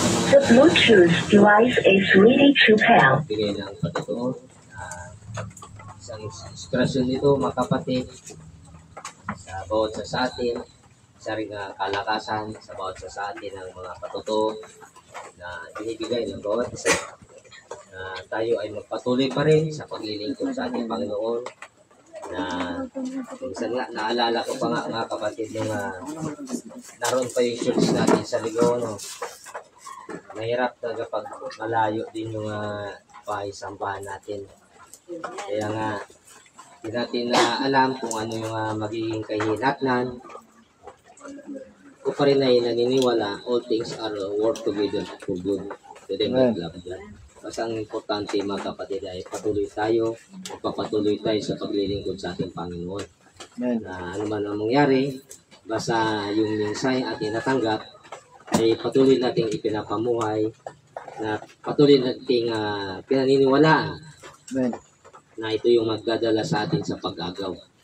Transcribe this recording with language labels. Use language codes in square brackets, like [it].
[en] The Bluetooth device is ready to pair. [tl] Bigay ng patotoo. Isang inspirasyon nito, mga kapatid, sa bawat sa atin, isa rin kalakasan sa bawat sa atin ng mga patotoo na binibigay ng bawat isa. Tayo ay magpatuloy pa rin sa paglilingkod sa ating Panginoon. Na minsan nga, naalala ko pa nga mga kapatid yung naroon pa yung church natin sa Ligaw, no? Mahirap talaga pag malayo din yung paisambahan natin. Kaya nga, hindi natin alam kung ano yung magiging kahinatnan. Ko pa rin ay naniniwala, [en] all things are work together for good to them that love God. [tl] Basta ang importante mga kapatid ay patuloy tayo, magpapatuloy tayo sa paglilingkod sa ating Panginoon. Na ano man ang mangyari, basta yung mensahe ating natanggap ay patuloy nating ipinapamuhay, na patuloy nating pinaniniwalaan na ito yung magdadala sa atin sa pag-agaw.